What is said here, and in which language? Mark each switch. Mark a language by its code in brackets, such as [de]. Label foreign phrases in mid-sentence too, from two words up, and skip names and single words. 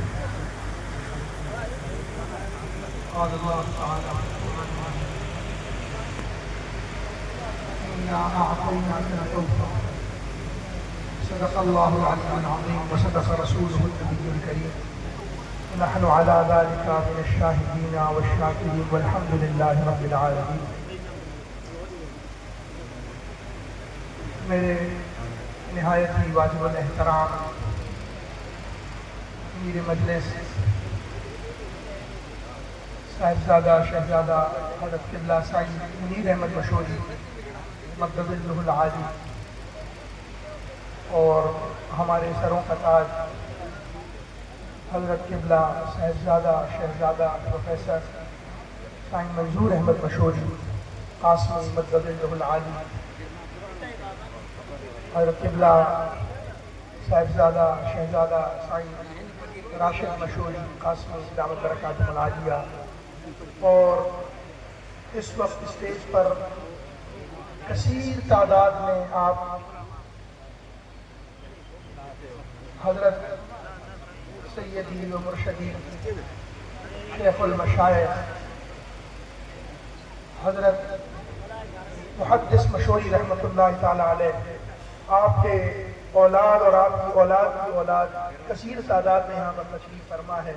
[ar] قال الله تعالى إنا أعطيناك الكوثر. صدق الله العلي العظيم وصدق رسوله النبي الكريم. نحن على ذلك من الشاهدين والشاكرين والحمد لله رب العالمين. [ur] میرے نہایت ہی واجب الاحترام میر مجلس صاحبزادہ شہزادہ حضرت قبلہ سائیں منیر احمد مشہوری مقدس العالی اور ہمارے سروں کا تاج حضرت قبلہ صاحبزادہ شہزادہ پروفیسر سائیں منظور احمد مشہوری قاسمی مقدس العالی حضرت قبلہ صاحبزادہ شہزادہ سائیں راشد مشہوری قاسمی دامت برکاتہ العالیہ اور اس وقت اسٹیج پر کثیر تعداد میں آپ حضرت سیدی و مرشدی شیخ المشائخ حضرت محدث مشہوری رحمۃ اللہ تعالیٰ علیہ آپ کے اولاد اور آپ کی اولاد کی اولاد کثیر تعداد میں یہاں پر تشریف فرما ہے.